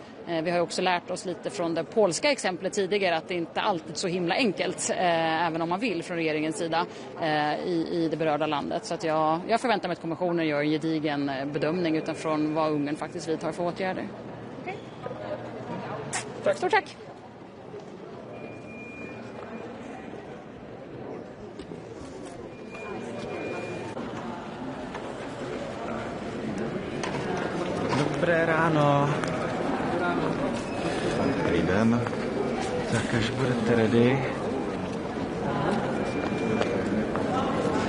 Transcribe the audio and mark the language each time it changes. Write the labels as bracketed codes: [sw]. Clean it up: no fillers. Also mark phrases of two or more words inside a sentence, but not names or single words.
[sv] Vi har också lärt oss lite från det polska exemplet tidigare att det inte alltid är så himla enkelt, även om man vill från regeringens sida i det berörda landet. Så att jag förväntar mig att kommissionen gör en gedigen bedömning utifrån vad Ungern faktiskt vidtar för åtgärder. Okay. Tack. Stort tack! [sk] Dobré ráno. [cs] Dobrý den. Tak až budete ready.